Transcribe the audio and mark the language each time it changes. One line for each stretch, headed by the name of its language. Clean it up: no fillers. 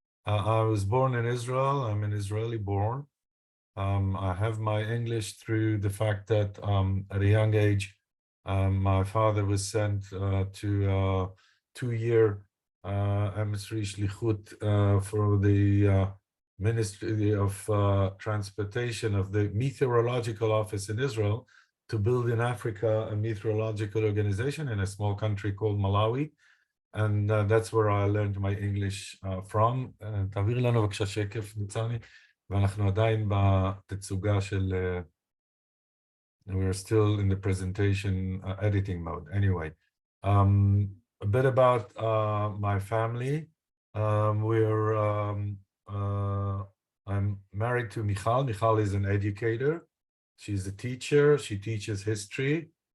English: I was born in Israel. I'm an Israeli born. I have my English through the fact that at a young age, my father was sent to a 2-year emissary shlichut for the Ministry of Transportation of the Meteorological Office in Israel to build in Africa a meteorological organization in a small country called Malawi. And that's where I learned my English from.
Hebrew: תעביר לנו בבקשה שקף, ניצני, ואנחנו עדיין בתצוגה של...
English: We're still in the presentation editing mode. Anyway, a bit about my family. I'm married to Michal. Michal is an educator. She's a teacher. She teaches history.